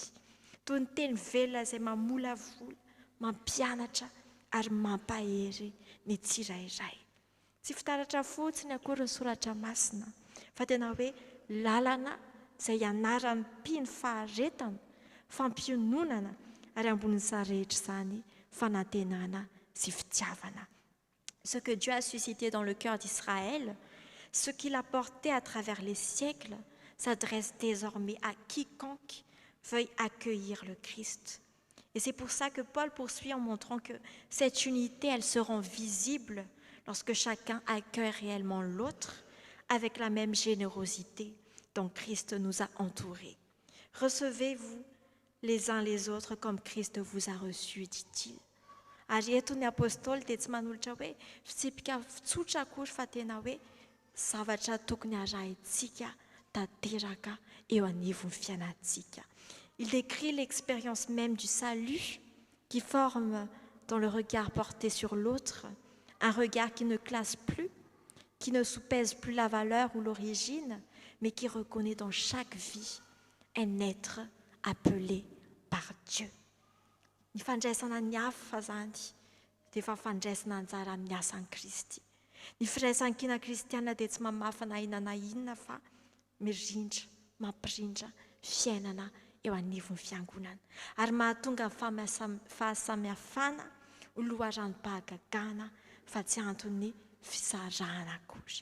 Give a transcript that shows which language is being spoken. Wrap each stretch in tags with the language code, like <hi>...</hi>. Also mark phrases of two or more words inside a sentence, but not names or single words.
<mg>Toy ny teny velona izay mamolavola, mampianatra ary mampahery ny tsirairay. Tsy fitaratra fotsiny akory ny soratra masina fa tena hoe lalana izay ianaran'ny mpino faharetana, fampiononana ary ambonin'izany rehetra izany fanantenana sy fitiavana.</mg> <fr>Ce que Dieu a suscité dans le cœur d'Israël, ce qu'il a porté à travers les siècles, s'adresse désormais à quiconque veuille accueillir le Christ. Et c'est pour ça que Paul poursuit en montrant que cette unité, elle se rend visible lorsque chacun accueille réellement l'autre avec la même générosité dont Christ nous a entourés. Recevez-vous les uns les autres comme Christ vous a reçus, dit-il.</fr> <mg>Ary eto ny apôstôly dia tsy manolotra hoe fitsipika tsotra akory fa tena hoe zavatra tokony arahintsika tanteraka eo anivon'ny fiainantsika.</mg> <fr>Il décrit l'expérience même du salut qui forme dans le regard porté sur l'autre, un regard qui ne classe plus, qui ne soupèse plus la valeur ou l'origine, mais qui reconnaît dans chaque vie un être appelé par Dieu.</fr> <mg>Ny fandraisana ny hafa zany dia efa fandraisana anjara amin'ny asan'i Kristy. Ny firaisan-kina kristiana dia tsy mamafa na inona na inona fa mirindra, mampirindra fiainana eo anivon'ny fiangonana. Ary mahatonga fahasamihafana ho loharanom-pahagagana fa tsy antony fisarahana akory.</mg>